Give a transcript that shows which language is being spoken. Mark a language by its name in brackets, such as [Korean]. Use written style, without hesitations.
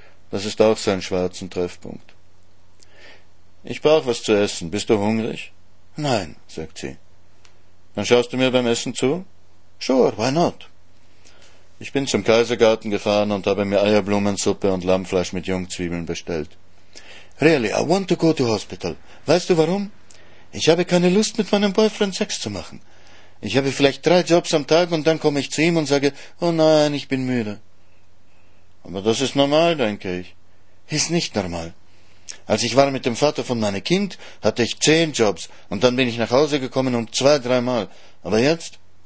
[German] Das ist auch so ein schwarzer Treffpunkt. Ich brauche was zu essen. Bist du hungrig? Nein, sagt sie. Dann schaust du mir beim Essen zu? [English] Sure, why not? [German] Ich bin zum Kaisergarten gefahren und habe mir Eierblumensuppe und Lammfleisch mit Jungzwiebeln bestellt. [English] Really, I want to go to hospital. [German] Weißt du warum? Ich habe keine Lust, mit meinem Boyfriend Sex zu machen. Ich habe vielleicht 3 Jobs am Tag und dann komme ich zu ihm und sage, oh nein, ich bin müde. Aber das ist normal, denke ich. Ist nicht normal. Als ich war mit dem Vater von meinem Kind, hatte ich 10 Jobs und dann bin ich nach Hause gekommen und 2-3 Mal. Aber jetzt?